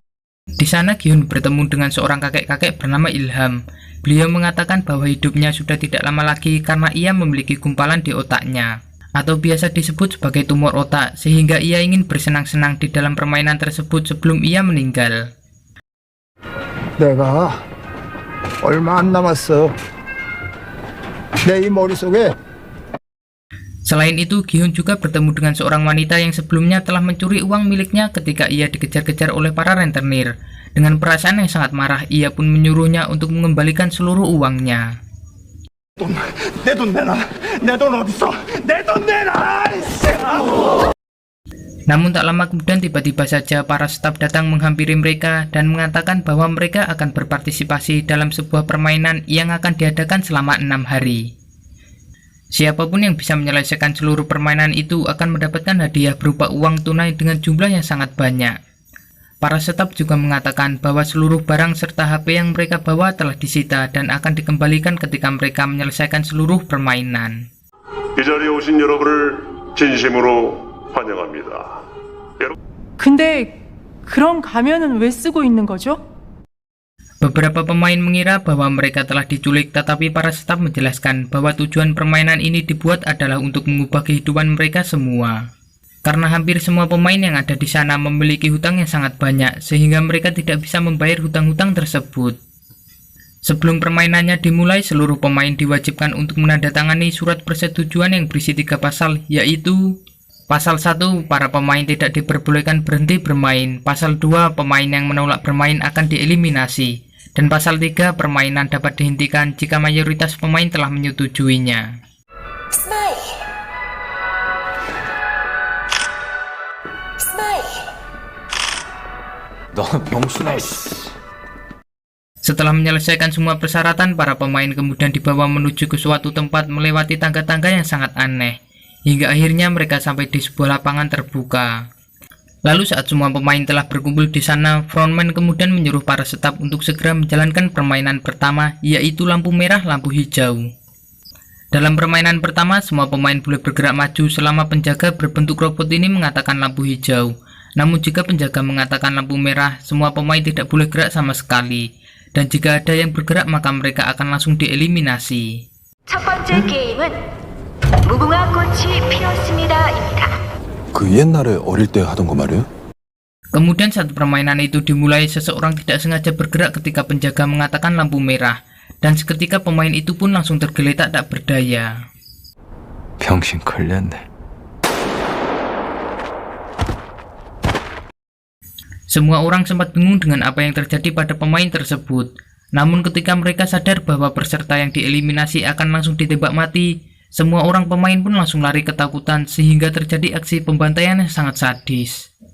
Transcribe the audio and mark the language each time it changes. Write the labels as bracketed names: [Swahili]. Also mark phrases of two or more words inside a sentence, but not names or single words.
[Indonesian] Di sana Gi-hun bertemu dengan seorang kakek-kakek bernama Ilham. Beliau mengatakan bahwa hidupnya sudah tidak lama lagi karena ia memiliki gumpalan di otaknya, atau biasa disebut sebagai tumor otak, sehingga ia ingin bersenang-senang di dalam permainan tersebut sebelum ia meninggal. [Korean] 내가 얼마 안 남았어. 내 이 머릿속에 [Indonesian] Selain itu, Gi-hun juga bertemu dengan seorang wanita yang sebelumnya telah mencuri uang miliknya ketika ia dikejar-kejar oleh para rentenir. Dengan perasaan yang sangat marah, ia pun menyuruhnya untuk mengembalikan seluruh uangnya. [Korean] 내 돈 내놔. 내 돈 어딨어? 내 돈 내놔. [Indonesian] Namun tak lama kemudian tiba-tiba saja para staf datang menghampiri mereka dan mengatakan bahwa mereka akan berpartisipasi dalam sebuah permainan yang akan diadakan selama 6 hari. Siapapun yang bisa menyelesaikan seluruh permainan itu akan mendapatkan hadiah berupa uang tunai dengan jumlah yang sangat banyak. Para staf juga mengatakan bahwa seluruh barang serta HP yang mereka bawa telah disita dan akan dikembalikan ketika mereka menyelesaikan seluruh permainan. [Korean] 이 자리에 오신 여러분을 진심으로 환영합니다. 근데 그런 가면은 왜 쓰고 있는 거죠? [Indonesian] Beberapa pemain mengira bahwa mereka telah diculik, tetapi para staf menjelaskan bahwa tujuan permainan ini dibuat adalah untuk mengubah kehidupan mereka semua. Karena hampir semua pemain yang ada di sana memiliki hutang yang sangat banyak, sehingga mereka tidak bisa membayar hutang-hutang tersebut. Sebelum permainannya dimulai, seluruh pemain diwajibkan untuk menandatangani surat persetujuan yang berisi 3 pasal, yaitu Pasal 1, para pemain tidak diperbolehkan berhenti bermain. Pasal 2, pemain yang menolak bermain akan dieliminasi. Dan pasal 3, permainan dapat dihentikan jika mayoritas pemain telah menyetujuinya. [Korean] 너 병신아. [Indonesian] Setelah menyelesaikan semua persyaratan, para pemain kemudian dibawa menuju ke suatu tempat melewati tangga-tangga yang sangat aneh, hingga akhirnya mereka sampai di sebuah lapangan terbuka. Lalu saat semua pemain telah berkumpul di sana, frontman kemudian menyuruh para staf untuk segera menjalankan permainan pertama, yaitu lampu merah, lampu hijau. Dalam permainan pertama, semua pemain boleh bergerak maju selama penjaga berbentuk robot ini mengatakan lampu hijau. Namun jika penjaga mengatakan lampu merah, semua pemain tidak boleh gerak sama sekali. Dan jika ada yang bergerak, maka mereka akan langsung dieliminasi. [Korean] 첫 번째 게임은 무궁화 꽃이 피었습니다입니다. 그 옛날에 어릴 때 하던 거 말이에요? [Indonesian] Kemudian saat permainan itu dimulai, seseorang tidak sengaja bergerak ketika penjaga mengatakan lampu merah. Dan seketika pemain itu pun langsung tergeletak tak berdaya. [Korean] 병신 걸렸네. [Indonesian] Semua orang sempat bingung dengan apa yang terjadi pada pemain tersebut. Namun ketika mereka sadar bahwa peserta yang dieliminasi akan langsung ditembak mati, semua orang pemain pun langsung lari ketakutan sehingga terjadi aksi pembantaian yang sangat sadis.